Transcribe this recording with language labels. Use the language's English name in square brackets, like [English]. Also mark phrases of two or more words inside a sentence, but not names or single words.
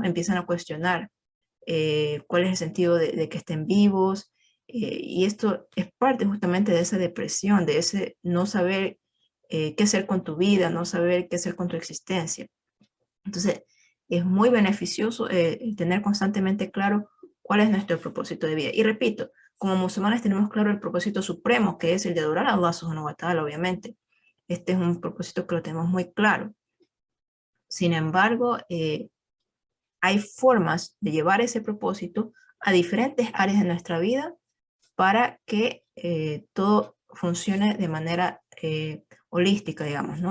[Spanish] Empiezan a cuestionar cuál es el sentido de que estén vivos, y esto es parte justamente de esa depresión, de ese no saber qué hacer con tu vida, no saber qué hacer con tu existencia. Entonces, es muy beneficioso tener constantemente claro cuál es nuestro propósito de vida. Y repito, como musulmanes tenemos claro el propósito supremo, que es el de adorar a Allah [Arabic] سبحانه وتعالى, [Spanish] obviamente. Este es un propósito que lo tenemos muy claro. Sin embargo, hay formas de llevar ese propósito a diferentes áreas de nuestra vida para que todo funcione de manera holística, digamos, ¿no?